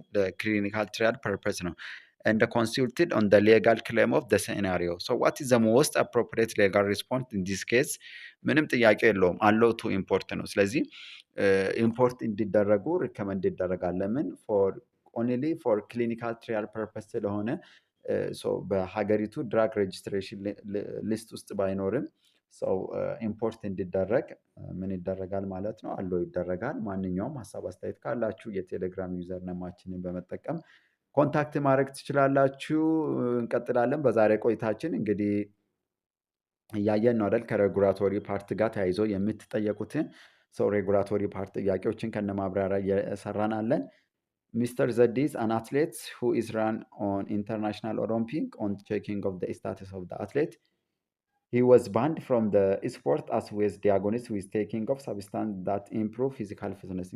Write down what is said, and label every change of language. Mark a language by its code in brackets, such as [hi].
[am] ለክሊኒካል ትሪያል ፐርፐስ ነው። [en] and consulted on the legal claim of the scenario. So what is the most appropriate legal response in this case? [am] ምንም ጥያቄ የለውም፣ አለው ቱ ኢምፖርት ነው። ስለዚህ ኢምፖርት እንዲደረጉ ሪከመንድ ይደረጋል። ለምን? ኦንሊ ፎር ክሊኒካል ትሪያል ፐርፐስ ስለሆነ በሀገሪቱ ድራግ ሬጅስትሬሽን ሊስት ውስጥ ባይኖርም ሰው ኢምፖርት እንዲደረግ ምን ይደረጋል ማለት ነው? አለው ይደረጋል። ማንኛውም ሀሳብ አስተያየት ካላችሁ የቴሌግራም ዩዘር ነማችንን በመጠቀም ኮንታክት ማድረግ ትችላላችሁ። እንቀጥላለን። በዛሬ ቆይታችን እንግዲህ እያየን ነው አይደል? ከሬጉላቶሪ ፓርት ጋር ተያይዞ የምትጠየቁትን ሰው ሬጉላቶሪ ፓርት ጥያቄዎችን ከነማብራሪያ እየሰራን አለን። Mr. [en] Zeddy is an athlete who is run on International Olympic on checking of the status of the athlete. He was banned from the sport as with diagnosed with taking of substance that improve physical fitness.